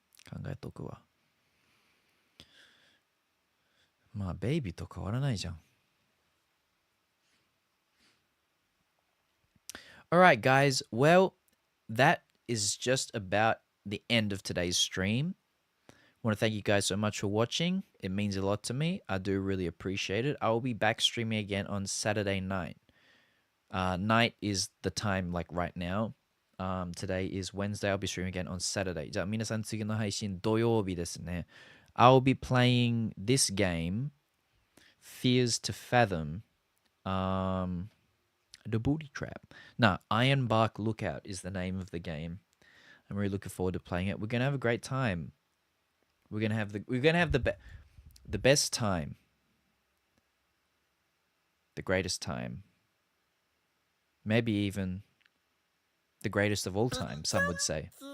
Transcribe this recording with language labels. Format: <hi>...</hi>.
<ja>考えとくわ。まあ、ベイビーと変わらないじゃん。</ja> <en>Alright, guys. Well, that is just about the end of today's stream. I want to thank you guys so much for watching. It means a lot to me. I do really appreciate it. I will be back streaming again on Saturday night. Night is the time like right now. Today is Wednesday. I'll be streaming again on Saturday.</en> <ja>じゃあ皆さん次の配信土曜日ですね。</ja> <en>I'll be playing this game, Fears to Fathom. The Booty Trap. No, Ironbark Lookout is the name of the game. I'm really looking forward to playing it. We're gonna have a great time. We're gonna have the best time, the greatest time, maybe even the greatest of all time. Some would say.</en>